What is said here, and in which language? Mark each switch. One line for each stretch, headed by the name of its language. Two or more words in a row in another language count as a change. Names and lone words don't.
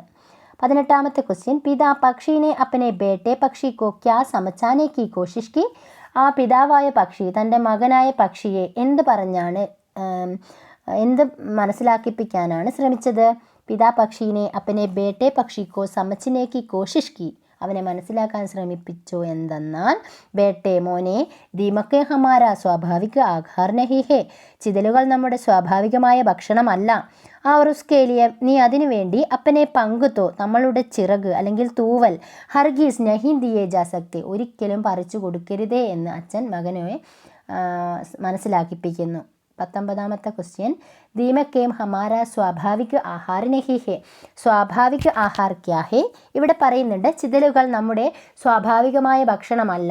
Malayalam: 18ാമത്തെ ക്വസ്റ്റ്യൻ,
Hindi: पिता पक्षी ने अपने बेटे पक्षी को क्या समझाने की कोशिश की,
Malayalam: ആ പിതാവായ പക്ഷി തൻ്റെ മകനായ പക്ഷിയെ എന്ത് മനസ്സിലാക്കിപ്പിക്കാനാണ് ശ്രമിച്ചത്?
Hindi: पिता पक्षी ने अपने बेटे पक्षी को समझाने की कोशिश की,
Malayalam: അവനെ മനസ്സിലാക്കാൻ ശ്രമിപ്പിച്ചു. എന്തെന്നാൽ, ബേട്ടെ മോനെ,
Hindi: दीमक हमारा स्वाभाविक आहार नहीं है,
Malayalam: ചിതലുകൾ നമ്മുടെ സ്വാഭാവികമായ ഭക്ഷണമല്ല.
Hindi: और उसके लिए
Malayalam: നീ അതിനു വേണ്ടി
Hindi: अपने पंख तो,
Malayalam: നമ്മളുടെ ചിറക് അല്ലെങ്കിൽ തൂവൽ,
Hindi: हरगिज़ नहीं दिए जा सकते,
Malayalam: ഒരിക്കലും പറിച്ചു കൊടുക്കരുതേ എന്ന് അച്ഛൻ മകനെ മനസ്സിലാക്കിപ്പിക്കുന്നു. 19ാമത്തെ ക്വസ്റ്റ്യൻ,
Hindi: दीमक हमारा स्वाभाविक आहार नहीं है, स्वाभाविक आहार क्या है,
Malayalam: ഇവിടെ പറയുന്നുണ്ട് ചിതലുകൾ നമ്മുടെ സ്വാഭാവികമായ ഭക്ഷണമല്ല.